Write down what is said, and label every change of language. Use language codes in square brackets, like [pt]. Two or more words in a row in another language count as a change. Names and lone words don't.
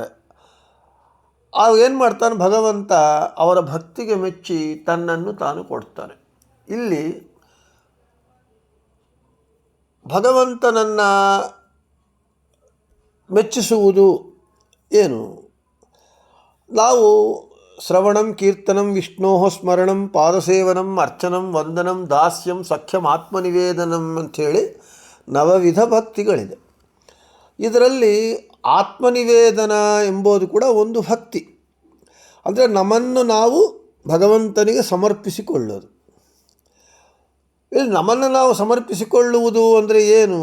[kn] ಆಗ ಏನು ಮಾಡ್ತಾನೆ ಭಗವಂತ? ಅವರ ಭಕ್ತಿಗೆ ಮೆಚ್ಚಿ ತನ್ನನ್ನು ತಾನು ಕೊಡ್ತಾನೆ. ಇಲ್ಲಿ ಭಗವಂತನನ್ನು ಮೆಚ್ಚಿಸುವುದು ಏನು? ನಾವು [sa] ಶ್ರವಣಂ ಕೀರ್ತನಂ ವಿಷ್ಣೋ ಸ್ಮರಣಂ ಪಾದಸೇವನಂ ಅರ್ಚನಂ ವಂದನಂ ದಾಸ್ಯಂ ಸಖ್ಯಂ ಆತ್ಮನಿವೇದನಂ [kn] ಅಂಥೇಳಿ ನವವಿಧ ಭಕ್ತಿಗಳಿದೆ. ಇದರಲ್ಲಿ ಆತ್ಮನಿವೇದನ ಎಂಬುದು ಕೂಡ ಒಂದು ಭಕ್ತಿ. ಅಂದರೆ ನಮ್ಮನ್ನು ನಾವು ಭಗವಂತನಿಗೆ ಸಮರ್ಪಿಸಿಕೊಳ್ಳೋದು. ಇಲ್ಲಿ ನಮ್ಮನ್ನು ನಾವು ಸಮರ್ಪಿಸಿಕೊಳ್ಳುವುದು ಅಂದರೆ ಏನು?